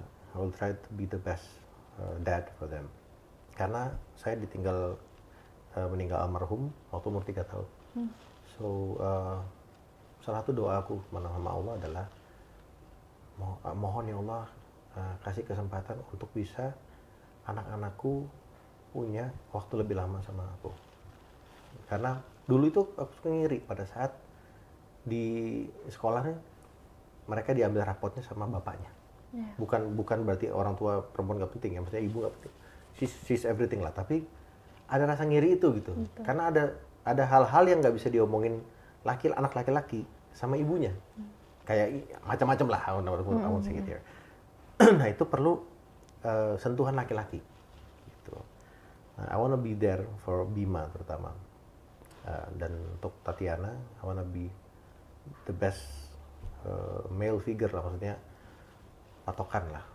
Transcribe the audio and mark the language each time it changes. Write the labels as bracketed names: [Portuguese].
[English] I will try to be the best dad for them. [Indonesian] Karena saya ditinggal meninggal almarhum waktu umur 3 tahun. So salah satu doa aku sama Allah adalah mohon ya Allah kasih kesempatan untuk bisa anak-anakku punya waktu lebih lama sama aku. Karena dulu itu aku suka ngiri pada saat di sekolahnya mereka diambil rapotnya sama bapaknya. Bukan berarti orang tua perempuan gak penting ya, maksudnya ibu gak penting. [English] She's everything [Indonesian] lah, tapi ada rasa ngiri itu gitu. Betul. Karena ada hal-hal yang nggak bisa diomongin anak laki-laki sama ibunya. Kayak macam-macam lah, [English] I won't say it here. [Indonesian] Nah itu perlu sentuhan laki-laki. [English] Gitu. I wanna be there for Bima terutama. Dan untuk Tatiana, I wanna be the best male figure lah, [Indonesian] maksudnya patokan lah.